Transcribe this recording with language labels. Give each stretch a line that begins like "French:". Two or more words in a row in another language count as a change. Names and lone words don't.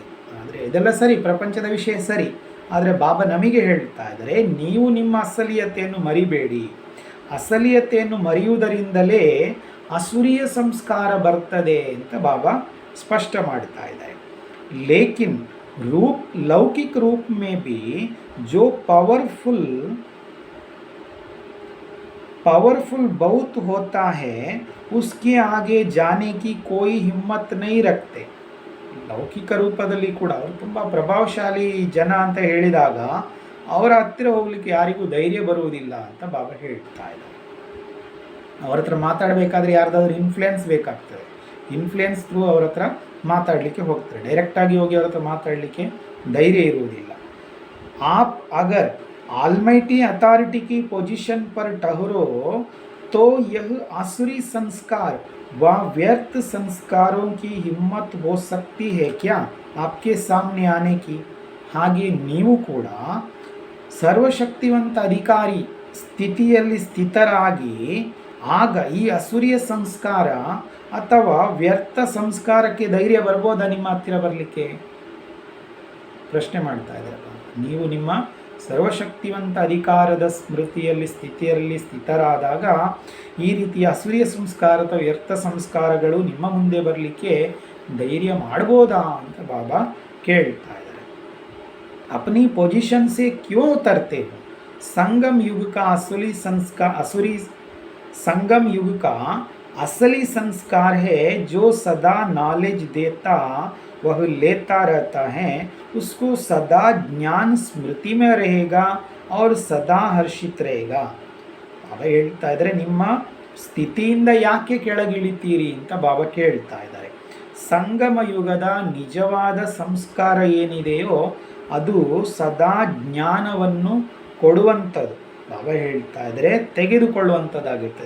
Kannada: ಆದರೆ ಇದೆಲ್ಲ ಸರಿ, ಪ್ರಪಂಚದ ವಿಷಯ ಸರಿ, ಆದರೆ ಬಾಬಾ ನಮಗೆ ಹೇಳ್ತಾ ಇದ್ದಾರೆ, ನೀವು ನಿಮ್ಮ ಅಸಲಿಯತೆಯನ್ನು ಮರಿಬೇಡಿ. ಅಸಲಿಯತೆಯನ್ನು ಮರೆಯುವುದರಿಂದಲೇ ಅಸುರಿಯ ಸಂಸ್ಕಾರ ಬರ್ತದೆ ಅಂತ ಬಾಬಾ ಸ್ಪಷ್ಟ ಮಾಡ್ತಾ ಇದ್ದಾರೆ.
Hindi: ಲೇಕಿನ್ रूप लौकिक रूप में भी जो पावरफुल बहुत होता है, उसके आगे जाने की कोई हिम्मत नहीं रखते.
Kannada: ಲೌಕಿಕ ರೂಪದಲ್ಲಿ ಕೂಡ ಅವರು ತುಂಬ ಪ್ರಭಾವಶಾಲಿ ಜನ ಅಂತ ಹೇಳಿದಾಗ ಅವರ ಹತ್ತಿರ ಹೋಗ್ಲಿಕ್ಕೆ ಯಾರಿಗೂ ಧೈರ್ಯ ಬರುವುದಿಲ್ಲ ಅಂತ ಬಾಬಾ ಹೇಳ್ತಾ ಇದ್ದಾರೆ. ಅವ್ರ ಹತ್ರ ಮಾತಾಡಬೇಕಾದ್ರೆ ಯಾರ್ದಾದ್ರೂ ಇನ್ಫ್ಲುಯೆನ್ಸ್ ಬೇಕಾಗ್ತದೆ,
English: influence through
Kannada: ಅವ್ರ ಹತ್ರ ಮಾತಾಡಲಿಕ್ಕೆ ಹೋಗ್ತಾರೆ, ಡೈರೆಕ್ಟಾಗಿ ಹೋಗಿ ಅವ್ರ ಹತ್ರ ಮಾತಾಡಲಿಕ್ಕೆ ಧೈರ್ಯ ಇರುವುದಿಲ್ಲ.
Hindi: आप अगर
English: almighty authority
Hindi: की पोजीशन पर ठहरो तो यह आसुरी संस्कार व व्यर्थ संस्कारों की हिम्मत हो सकती है क्या आपके सामने आने की.
Kannada: ಹಾಗೆ ನೀವು ಕೂಡ ಸರ್ವಶಕ್ತಿವಂತ ಅಧಿಕಾರಿ ಸ್ಥಿತಿಯಲ್ಲಿ ಸ್ಥಿತರಾಗಿ ಆಗ ಈ ಅಸುರಿಯ ಸಂಸ್ಕಾರ ಅಥವಾ ವ್ಯರ್ಥ ಸಂಸ್ಕಾರಕ್ಕೆ ಧೈರ್ಯ ಬರ್ಬೋದಾ ನಿಮ್ಮ ಹತ್ತಿರ ಬರಲಿಕ್ಕೆ? ಪ್ರಶ್ನೆ ಮಾಡ್ತಾ ಇದ್ದಾರೆ. ನೀವು ನಿಮ್ಮ ಸರ್ವಶಕ್ತಿವಂತ ಅಧಿಕಾರದ ಸ್ಥಿತಿಯಲ್ಲಿ ಸ್ಥಿತರಾದಾಗ ಈ ರೀತಿಯ ಅಸುರಿಯ ಸಂಸ್ಕಾರ ಅಥವಾ ವ್ಯರ್ಥ ಸಂಸ್ಕಾರಗಳು ನಿಮ್ಮ ಮುಂದೆ ಬರಲಿಕ್ಕೆ ಧೈರ್ಯ ಮಾಡ್ಬೋದಾ ಅಂತ ಬಾಬಾ ಕೇಳ್ತಾ ಇದ್ದಾರೆ.
Hindi: अपनी पोजीशन से क्यों उतरते हो? संगम युग का असली संस्कार है जो सदा नॉलेज देता वह लेता रहता है, उसको सदा ज्ञान स्मृति में रहेगा और सदा हर्षित रहेगा.
Kannada: ಬಾಬಾ ಹೇಳ್ತಾ ಇದ್ದಾರೆ, ನಿಮ್ಮ ಸ್ಥಿತಿಯಿಂದ ಯಾಕೆ ಕೆಳಗಿಳಿತೀರಿ ಅಂತ ಬಾಬಾ ಕೇಳ್ತಾ ಇದ್ದಾರೆ. ಸಂಗಮ ಯುಗದ ನಿಜವಾದ ಸಂಸ್ಕಾರ ಏನಿದೆಯೋ ಅದು ಸದಾ ಜ್ಞಾನವನ್ನು ಕೊಡುವಂಥದ್ದು. ಬಾಬಾ ಹೇಳ್ತಾ ಇದ್ದಾರೆ, ತೆಗೆದುಕೊಳ್ಳುವಂಥದ್ದಾಗಿರ್ತದೆ.